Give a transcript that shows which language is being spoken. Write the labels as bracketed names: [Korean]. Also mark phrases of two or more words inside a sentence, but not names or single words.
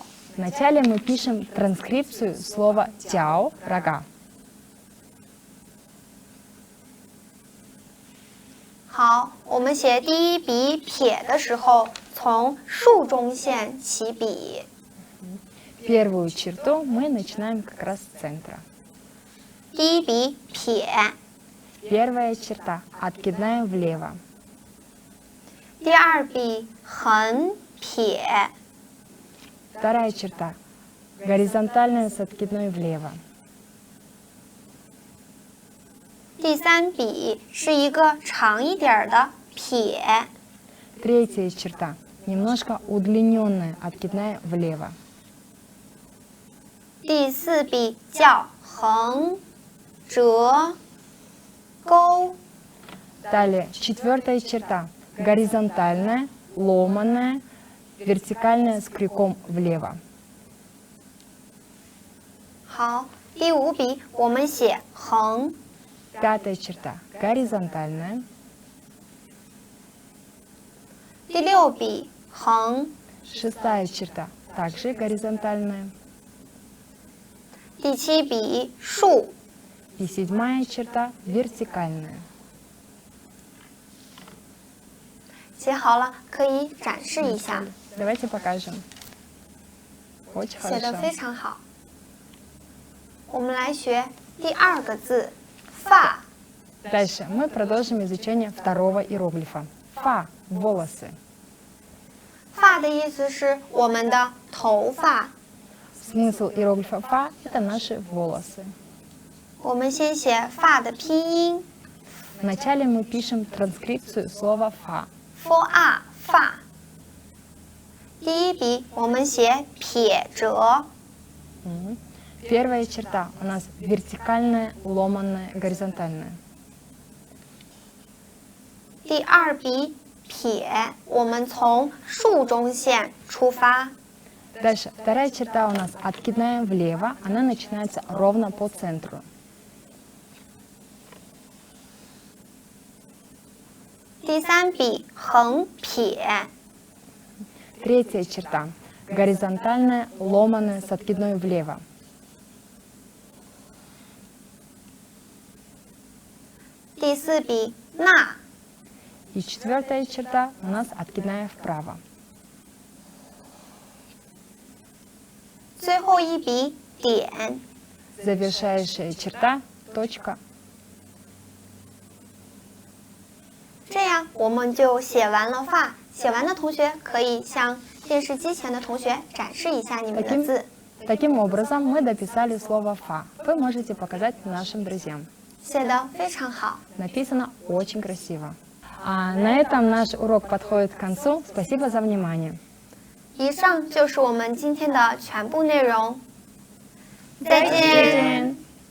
[Russian] Вначале мы пишем транскрипцию слова «тяо» – «рога». [Chinese] 好，我们写第一笔撇的时候，从竖中线起笔。 [Russian] Первую черту мы начинаем как раз с центра. [Chinese] 第一笔撇， [Russian] Первая черта – откидная влево. [Chinese] 第二笔横撇， [Russian] Вторая черта – горизонтальная с откидной влево. [Chinese] 第三笔是一个长一点儿的撇， [Russian] Третья черта – немножко удлиненная откидная влево. [Chinese] 第四笔叫横折钩， [Russian] Далее, четвертая черта – горизонтальная, ломаная, вертикальная с крюком влево. [Chinese] 好，第五笔我们写横， [Russian] Пятая черта – горизонтальная. [Chinese] 第六笔横， [Russian] Шестая черта – также горизонтальная. [Chinese] 第七笔竖， [Russian] И седьмая черта – вертикальная. [Chinese] 写好了可以展示一下， [Russian] Давайте покажем. Очень [Chinese] 写的非 [Russian] хорошо. [Chinese] 常好。我们来学第二个字发， [Russian] Дальше мы продолжим изучение второго иероглифа. фа – волосы. [Chinese] 发的意思是我们的头发。 [Russian] Смысл иероглифа фа – это наши волосы. [Chinese] 我们先写发的拼音 [Russian] Вначале мы пишем транскрипцию слова фа. [Chinese] for a 发。第一笔我们写撇折， [Russian] Первая черта у нас вертикальная, ломаная, горизонтальная. [Chinese] 第二笔撇，我们从竖中线出发。 [Russian] Дальше вторая черта у нас откидная влево, она начинается ровно по центру. [Chinese] 第三笔横撇， [Russian] Третья черта горизонтальная, ломаная с откидной влево. [Chinese] 第四笔捺， [Russian] И четвертая черта у нас откидная вправо. [Chinese] 最后一笔点。 [Russian] Завершающая черта точка. [Chinese] 这样我们就写完了发。写完的同学可以向电视机前的同学展示一下你们的字。 [Russian] Таким образом, мы дописали слово «фа». Вы можете показать нашим друзьям. [Chinese] 写得非常好。 [Russian] Написано очень красиво. А на этом наш урок подходит к концу. Спасибо за внимание. [Chinese] 以上就是我们今天的全部内容。再见。再见。